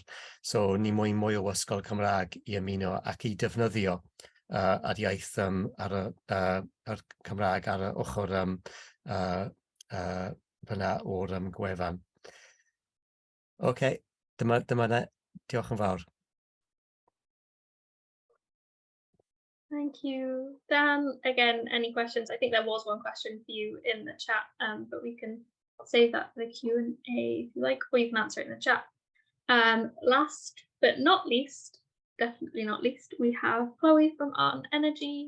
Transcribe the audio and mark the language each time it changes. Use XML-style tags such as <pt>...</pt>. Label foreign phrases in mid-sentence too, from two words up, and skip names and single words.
<cy>So ni moyn mwy o ysgol Cymraeg I ymuno ac I defnyddio yr iaith ar y Cymraeg ar y ochr fyna o'r gwefan. OK, dyma ne. Diolch yn fawr.</cy> <en>Thank you. Dan, again, any questions? I think there was one question for you in the chat, but we can save that for the Q&A if you like, or you can answer it in the chat. Last but not least, definitely not least, we have Chloe from Art and Energy.</en>